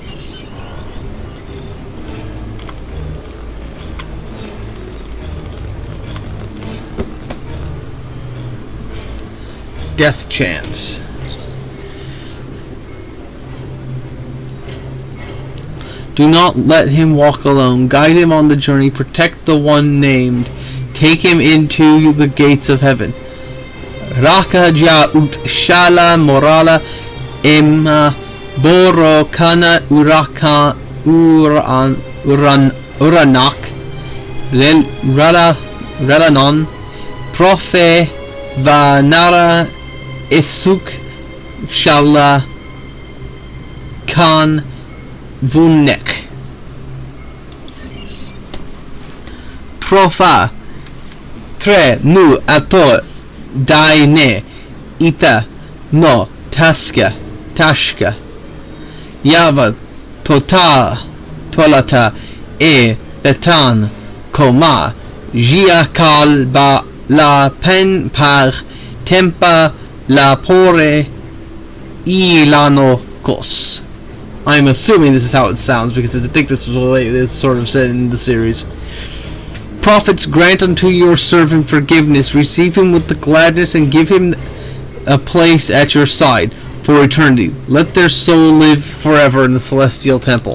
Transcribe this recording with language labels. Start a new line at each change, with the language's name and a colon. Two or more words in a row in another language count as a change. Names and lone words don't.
English: Death chants. Do not let him walk alone. Guide him on the journey. Protect the one named. Take him into the gates of heaven. Raka ja'ut shala morala emma boro kana uraka uranak relanon profe vanara esuk shala kan Vunek. Profa tre nu ato daine ita no tashka yava tolata e betan koma jiakal ba la pen par tempa la pore ilano kos. I'm assuming this is how it sounds, because I think this was the way it's sort of said in the series. Prophets, grant unto your servant forgiveness, receive him with the gladness, and give him a place at your side for eternity. Let their soul live forever in the Celestial Temple.